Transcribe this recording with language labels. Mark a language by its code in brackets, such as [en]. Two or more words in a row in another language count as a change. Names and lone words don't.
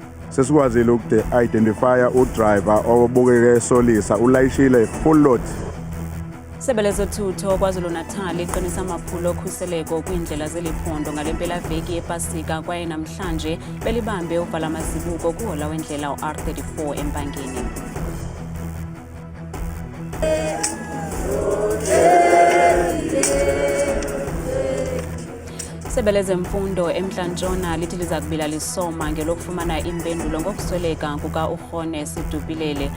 [zu] Sesikwazile identify udriver obukeke esolisa ulayishile [en] full load. [xh] Isebe lezothutho KwaZulu-Natal liqinisa amaphulo okhuseleko kwiindlela zeliphondo ngale mpelaveki yePasika kwaye namhlanje belibambe uvala amazibuko kuhola wendlela R34 eMpangeni. Isebe lezemfundo eMntla Ntshona lithi liza kubila lisoma ngelokufumana impendulo ngokusweleka kuka-Ukgone Sedupilele.